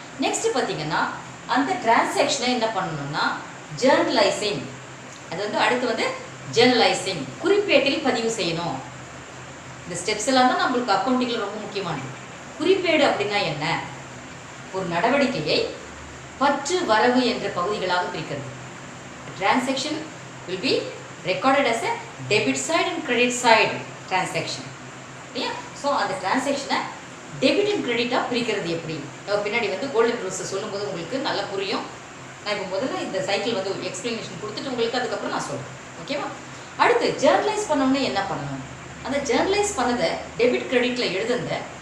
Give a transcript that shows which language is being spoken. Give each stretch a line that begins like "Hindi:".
Tamil: Next பார்த்தீங்கன்னா, அந்த டிரான்சாக்ஷனை என்ன பண்ணணும்னா ஜேர்னலைசிங். அது வந்து அடுத்து வந்து ஜேர்னலைசிங், குறிப்பேட்டில் பதிவு செய்யணும். இந்த ஸ்டெப்ஸ் எல்லாம் தான் நம்மளுக்கு அக்கௌண்டிங்கில் ரொம்ப முக்கியமானது. குறிப்பேடு அப்படின்னா என்ன, ஒரு நடவடிக்கையை பற்று வரவு என்ற பகுதிகளாக பிரிக்கிறது.
English: transaction will be recorded as a debit side and credit side transaction
Tamil: இல்லையா. ஸோ அந்த டிரான்சாக்ஷனை டெபிட் அண்ட் கிரெடிட்டாக பிரிக்கிறது எப்படி, பின்னாடி வந்து கோல்டன் ரூல்ஸை சொல்லும்போது உங்களுக்கு நல்லா புரியும். நான் இப்போ முதல்ல இந்த சைக்கிள் வந்து எக்ஸ்பிளனேஷன் கொடுத்துட்டு உங்களுக்கு அதுக்கப்புறம் நான் சொல்கிறேன். ஓகேவா? அடுத்து ஜேர்னலைஸ் பண்ணணும்னா என்ன பண்ணணும், அந்த ஜேர்னலைஸ் பண்ணதை டெபிட் கிரெடிட்டில் எழுதுந்த